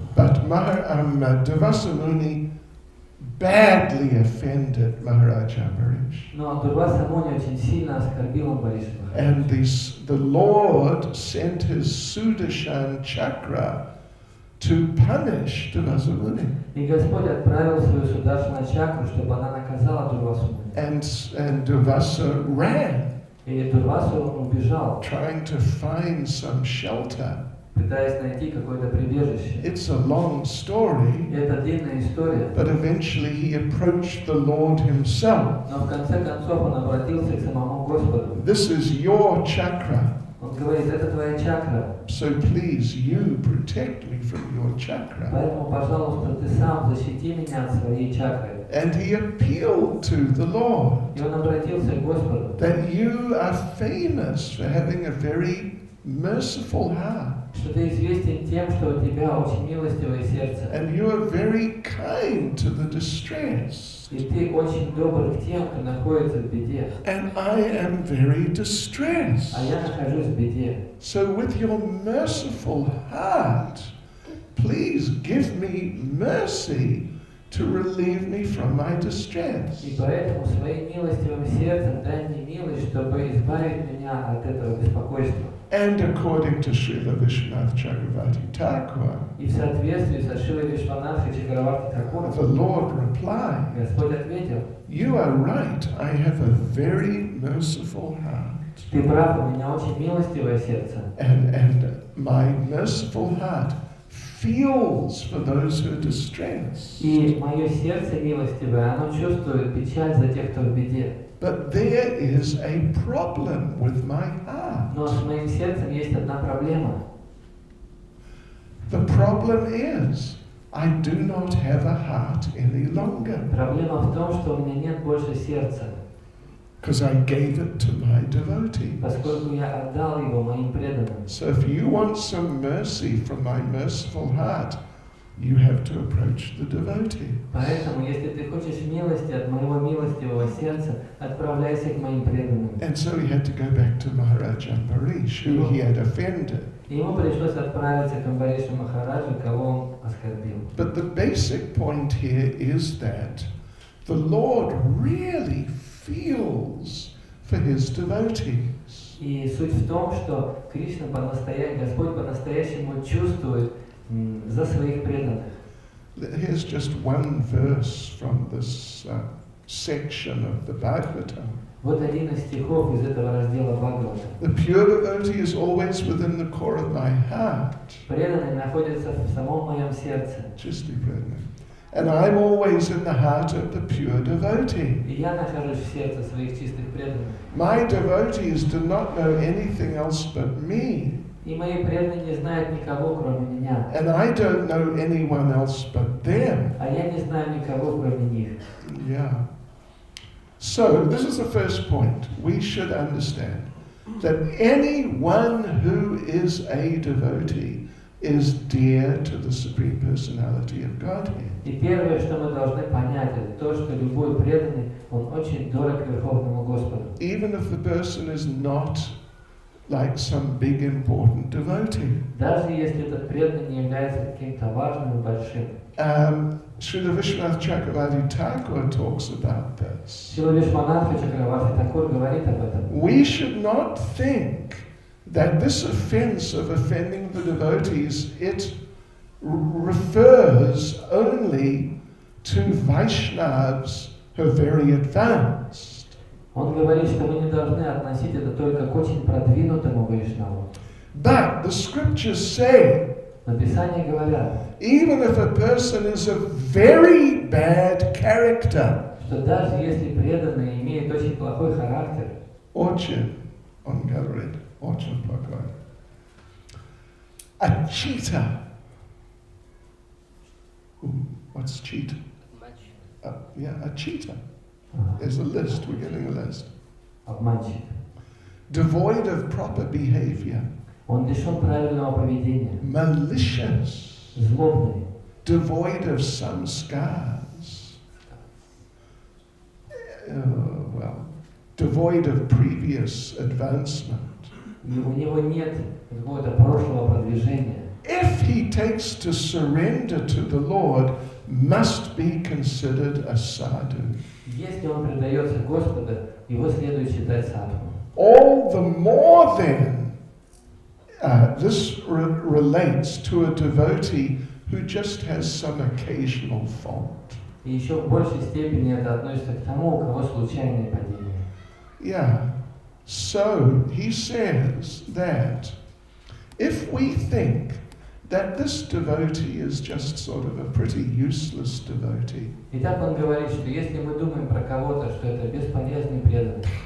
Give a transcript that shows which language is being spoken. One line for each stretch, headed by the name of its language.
English: But Devasa Muni badly offended Maharaj Ambarish.
Russian: Но Дурваса Муни очень сильно оскорбил Амбариша
English: And
Russian: Махараджа.
English: the Lord sent his Sudarshan chakra to punish Devasa Muni.
Russian: И Господь отправил свою Сударшана чакру, чтобы она наказала Дурвасу Муни.
English: And Devasa ran,
Russian: И Дурвасу он убежал,
English: trying to find some shelter.
Russian: пытаясь найти какое-то прибежище.
English: It's a long story,
Russian: И это длинная история.
English: but eventually he approached the Lord himself.
Russian: Но в конце концов он обратился к самому Господу.
English: This is your chakra,
Russian: Он говорит, это твоя чакра,
English: so please you protect me from your chakra.
Russian: поэтому, пожалуйста, ты сам защити меня от своей чакры.
English: And he appealed to the Lord
Russian: И он обратился к Господу,
English: that you are famous for having a very merciful heart,
Russian: что ты известен тем, что у тебя очень милостивое сердце,
English: and you are very kind to the distressed.
Russian: и ты очень добр к тем, кто находится в беде.
English: And I am very distressed.
Russian: А я нахожусь в беде.
English: So with your merciful heart, please give me mercy to relieve me from my distress.
Russian: И поэтому своим милостивым сердцем дай мне милость, чтобы избавить меня от этого беспокойства.
English: And according to Srila Vishwanath Chakravarti Thakur,
Russian: И в соответствии со Шилой Вишванатхой Чакраварти
English: the
Russian: Thakуром,
English: Lord replied,
Russian: Господь ответил,
English: you are right, I have a very merciful heart.
Russian: ты прав, у меня очень милостивое сердце.
English: And my merciful heart feels for those who are distressed.
Russian: И мое сердце милостивое, оно чувствует печаль за тех, кто в беде.
English: But there is a problem with my heart.
Russian: Но с моим сердцем есть одна проблема.
English: The problem is, I do not have a heart any longer
Russian: Проблема в том, что у меня нет больше сердца,
English: because I gave it to my devotees.
Russian: поскольку я отдал его моим преданным.
English: So if you want some mercy from my merciful heart, you have to approach the devotee.
Russian: Поэтому, если ты хочешь милости от моего милостивого сердца, отправляйся к моим преданным.
English: And so he had to go back to Maharaj Ambarish, who he had offended.
Russian: И ему пришлось отправиться к Амбаришу Махараджу, кого он оскорбил.
English: But the basic point here is that the Lord really feels for his devotees.
Russian: И суть в том, что Кришна Господь по-настоящему чувствует за своих преданных.
English: Here's just one verse from this section of the Bhagavatam.
Russian: Вот один из стихов из этого раздела Бхагавата.
English: The pure devotee is always within the core of my heart.
Russian: Преданный находится в самом моем сердце. Чистый преданный.
English: And I'm always in the heart of the pure devotee.
Russian: И я нахожусь в сердце своих чистых преданных.
English: My devotees do not know anything else but me.
Russian: И мои преданные не знают никого, кроме меня.
English: And I don't know anyone else but them.
Russian: А я не знаю никого, кроме них.
English: Yeah. So, this is the first point. We should understand that anyone who is a devotee is dear to the Supreme Personality of Godhead.
Russian: И первое, что мы должны понять, это то, что любой преданный, он очень дорог Верховному Господу.
English: Even if the person is not like some big important devotee.
Russian: Даже если этот преданный не является каким-то важным и большим.
English: Srila Vishwanath Chakravarti Thakur talks about this.
Russian: Шрила Вишванатха Чакраварти Такур говорит об этом.
English: We should not think that this offense of offending the devotees, it refers only to Vaishnavas who are very advanced.
Russian: Он говорит, что мы не должны относить это только к очень продвинутому Вайшнаву.
English: But the scriptures say,
Russian: Но Писания говорят,
English: even if a person is a very bad character,
Russian: что даже если преданный имеет очень плохой характер, Orchid on Gathering, Orchid Bhagwan, a cheater.
English: Ooh, what's cheat? Yeah, a cheater. There's a list, we're getting a list.
Russian: обманщик,
English: Devoid of proper behavior,
Russian: он лишен правильного поведения,
English: malicious,
Russian: злобный,
English: devoid of some scars, devoid of previous advancement.
Russian: и у него нет какого-то прошлого продвижения.
English: If he takes to surrender to the Lord, must be considered a sadhu.
Russian: Если он предается Господу, его следует считать садху.
English: All the more then, this relates to a devotee who just has some occasional fault.
Russian: И еще в большей степени это относится к тому, у кого случайные падения.
English: Yeah. So he says that if we think that this devotee is just sort of a pretty useless devotee,
Russian: Итак, он говорит, что если мы думаем про кого-то, что это бесполезный преданный,